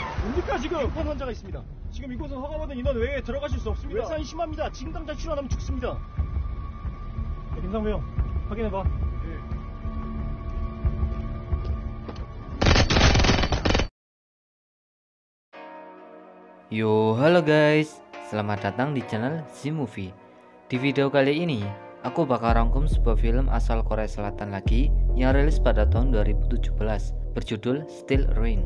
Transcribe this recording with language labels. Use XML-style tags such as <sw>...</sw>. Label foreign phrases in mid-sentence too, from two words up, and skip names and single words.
<ko>뭡니까 지금? 입원 환자가 있습니다. 지금 이곳은 허가받은 인원 외에 들어가실 수 없습니다. 외상이 심합니다. 지금 당장 치료 안 하면 죽습니다. 김상무 형, 확인해봐.</ko> <id>Yo, halo guys, selamat datang di channel Z-Movie. Di video kali ini, aku bakal rangkum sebuah film asal Korea Selatan lagi yang rilis pada tahun 2017, berjudul Steel Rain.</id>